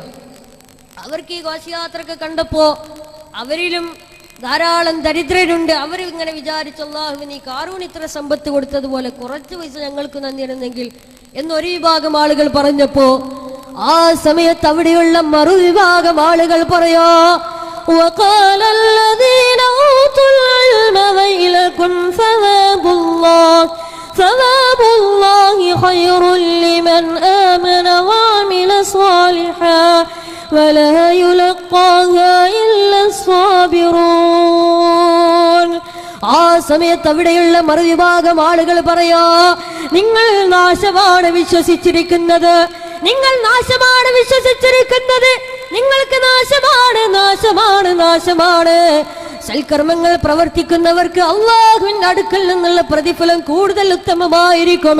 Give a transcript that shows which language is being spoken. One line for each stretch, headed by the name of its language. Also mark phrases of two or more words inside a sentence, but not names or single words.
Malayalam: അവർക്ക് ഈ ഘോഷയാത്രക്ക് കണ്ടപ്പോ അവരിലും ധാരാളം ദരിദ്രരുണ്ട്. അവർ ഇങ്ങനെ വിചാരിച്ചു, അല്ലാഹു നീ ഖാറൂന് ഇത്ര സമ്പത്ത് കൊടുത്തതുപോലെ കുറച്ച് പൈസ ഞങ്ങൾക്ക് തന്നിരുന്നെങ്കിൽ എന്നൊരു വിഭാഗം ആളുകൾ പറഞ്ഞപ്പോ ആ സമയത്ത് അവിടെയുള്ള മറുവിഭാഗം ആളുകൾ പറയാ,
Arabic: وقال الذين أوتوا العلم ويلكم ثواب الله خير لمن آمن وعمل صالحا ولا يلقاها إلا الصابرون.
Malayalam: ആ സമയത്ത് അവിടെയുള്ള മറുവിഭാഗം ആളുകൾ പറയാ, നിങ്ങൾ നാശമാണ് വിശ്വസിച്ചിരിക്കുന്നത്, നിങ്ങൾ നാശമാണ് വിശ്വസിച്ചിരിക്കുന്നത്, നിങ്ങൾക്ക് നാശമാണ് നാശമാണ് നാശമാണ്. സൽക്കർമ്മങ്ങൾ പ്രവർത്തിക്കുന്നവർക്ക് അല്ലാഹുവിന്റെ അടുക്കൽ നിന്നുള്ള പ്രതിഫലം കൂടുതൽ ഉത്തമമായിരിക്കും.